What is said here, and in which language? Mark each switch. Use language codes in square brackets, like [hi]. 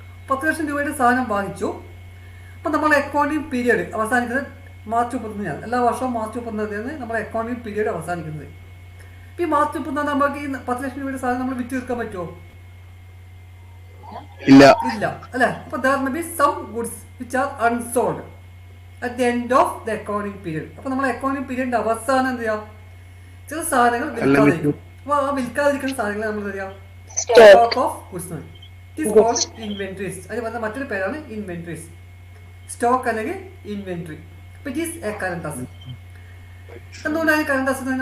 [ml] 10 ലക്ഷം രൂപയുടെ സാധനം വാങ്ങിച്ചു. അപ്പോൾ നമ്മുടെ അക്കൗണ്ടിങ് പീരിയഡ് അവസാനിക്കുന്നത് മാർച്ച് 31 എല്ലാ വർഷവും മാർച്ച് 31 നമ്മുടെ അക്കൗണ്ടിങ് പീരിയഡ് അവസാനിക്കുന്നത്. ഇപ്പോൾ ഈ മാർച്ച് 31 നമുക്ക് ഈ 10 ലക്ഷം രൂപയുടെ സാധനം നമ്മൾ വിറ്റ് തീർക്കാൻ പറ്റുമോ? ഇല്ല അല്ലേ. [en] അപ്പോൾ there may be some goods which are unsold at the end of the accounting period. [ml] അപ്പോൾ നമ്മൾ അക്കൗണ്ടിങ് പീരിയഡിൻ്റെ അവസാനം എന്ത് ചെയ്യാം, ചില സാധനങ്ങൾ വിൽക്കാതിരിക്കും. അപ്പോൾ ആ വിൽക്കാതിരിക്കുന്ന സാധനങ്ങൾ നമ്മൾ എന്ത് ചെയ്യാം, stock of goods. [en] It is called inventories. [ml] അതിന് പറഞ്ഞ മറ്റൊരു പേരാണ് ഇൻവെൻട്രീസ്, സ്റ്റോക്ക് അല്ലെങ്കിൽ ഇൻവെൻട്രി. അപ്പോൾ [en] It is a current asset. [ml] എന്തുകൊണ്ടാണ് കറണ്ട് അസറ്റ്?